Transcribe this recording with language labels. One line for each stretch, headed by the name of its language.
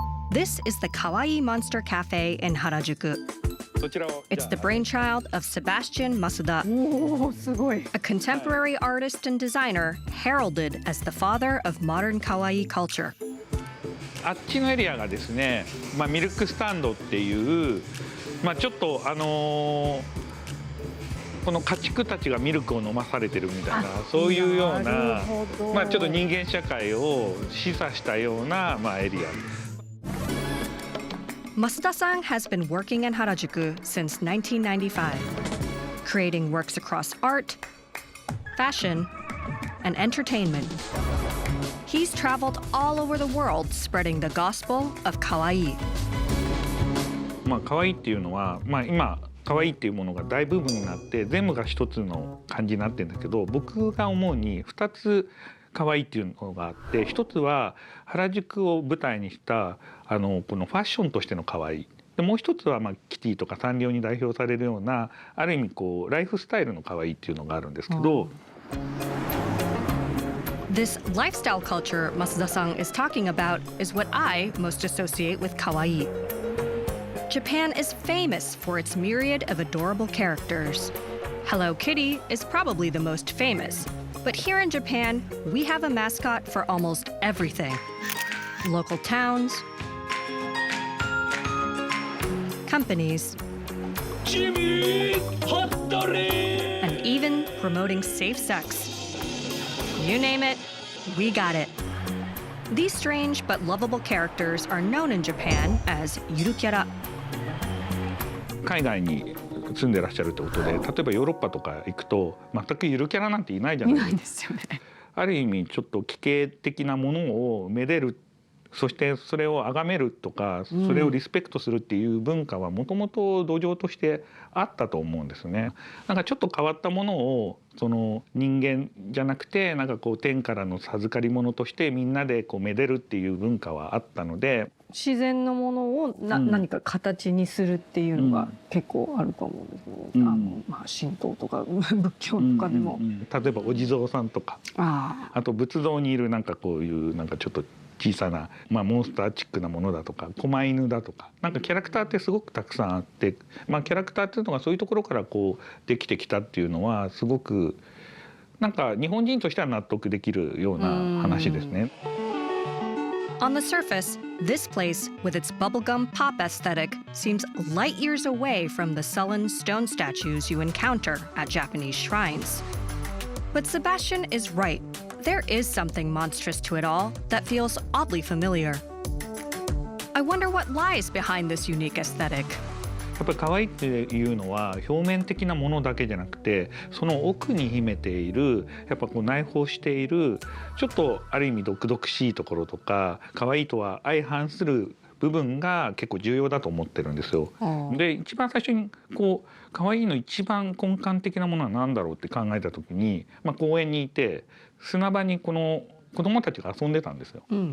English: This is the Kawaii Monster Cafe in Harajuku. It's the brainchild of Sebastian Masuda, a contemporary artist and designer heralded as the father of modern kawaii culture.
Japanese: あっちのエリアがですね、ミルクスタンドっていう、ちょっとこの家畜たちがミルクを飲まされてるみたいな、そういうような、ちょっと人間社会を示唆したような、エリア。
English: Masuda-san has been working in Harajuku since 1995, creating works across art, fashion, and entertainment. He's traveled all over the world spreading the gospel of kawaii.
Japanese: カワイっていうのは、今カワイっていうものが大部分になって全部が一つの感じになってるんだけど、僕が思うに2つカワイっていうのがあって、一つは原宿を舞台にしたこのファッションとしてのカワイで、もう一つはキティとかサンリオに代表されるようなある意味ライフスタイルのカワイっていうのがあるんですけど。
English: This lifestyle culture Masuda-san is talking about is what I most associate with kawaii. Japan is famous for its myriad of adorable characters. Hello Kitty is probably the most famous. But here in Japan, we have a mascot for almost everything. Local towns, companies, and even promoting safe sex. You name it, we got it. These strange but lovable characters are known in Japan as yurukyara.
Japanese: 海外に住んでらっしゃるってことで、例えばヨーロッパとか行くと全くゆるキャラなんていないじゃないですか。ある意味ちょっと奇形的なものをめでる、そしてそれを崇めるとか、それをリスペクトするっていう文化はもともと土壌としてあったと思うんですね。なんかちょっと変わったものをその人間じゃなくて、なんか天からの授かり物としてみんなでめでるっていう文化はあったので。自然のものを何か形にするっていうのが結構あると思うんですけど、神道とか仏教とかでも、例えばお地蔵さんとか、あと仏像にいるなんかこういうなんかちょっと小さな、モンスターチックなものだとか狛犬だとかなんかキャラクターってすごくたくさんあって、キャラクターっていうのがそういうところからこうできてきたっていうのはすごくなんか日本人としては納得できるような話ですね。
English: On the surface, this place, with its bubblegum pop aesthetic, seems light years away from the sullen stone statues you encounter at Japanese shrines. But Sebastian is right. There is something monstrous to it all that feels oddly familiar. I wonder what lies behind this unique aesthetic.
Japanese: やっぱり可愛いっていうのは表面的なものだけじゃなくてその奥に秘めているやっぱこう内包しているちょっとある意味毒々しいところとか可愛いとは相反する部分が結構重要だと思ってるんですよ。で一番最初にこう可愛いの一番根幹的なものは何だろうって考えた時に、公園にいて砂場にこの子供たちが遊んでたんですよ。